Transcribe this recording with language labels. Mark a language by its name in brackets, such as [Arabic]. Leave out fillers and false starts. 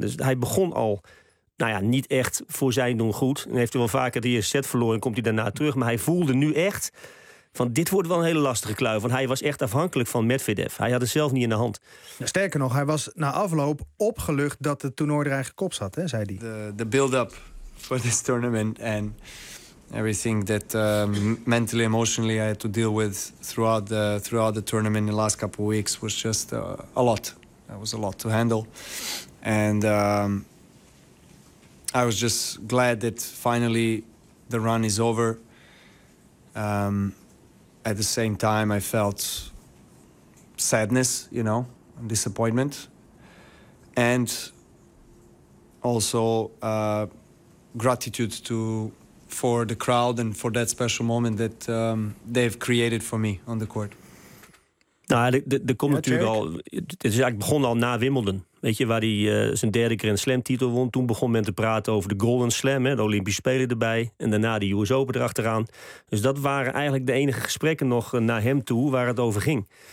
[Dutch] Dus hij begon al niet echt voor zijn doen goed. En heeft hij wel vaker de eerste set verloren en komt hij daarna terug. Maar hij voelde nu echt van dit wordt wel een hele lastige kluif. Want hij was echt afhankelijk van Medvedev. Hij had het zelf niet in de hand. Sterker nog, hij was na afloop opgelucht dat het toernooi er eigen kop zat, hè, zei hij. [English] The build-up for this tournament and everything that mentally, emotionally I had to deal with throughout the tournament in the last couple of weeks was just a lot. That was a lot to handle. And I was just glad that finally the run is over. At the same time, I felt sadness, and disappointment. And also gratitude for the crowd and for that special moment that they've created for me on the court. [Dutch] Nou, er komt natuurlijk al... Het is eigenlijk begonnen al na Wimbledon. Weet je, waar hij zijn derde Grand Slam titel won. Toen begon men te praten over de Golden Slam, hè, de Olympische Spelen erbij. En daarna de US Open erachteraan. Dus dat waren eigenlijk de enige gesprekken nog naar hem toe waar het over ging.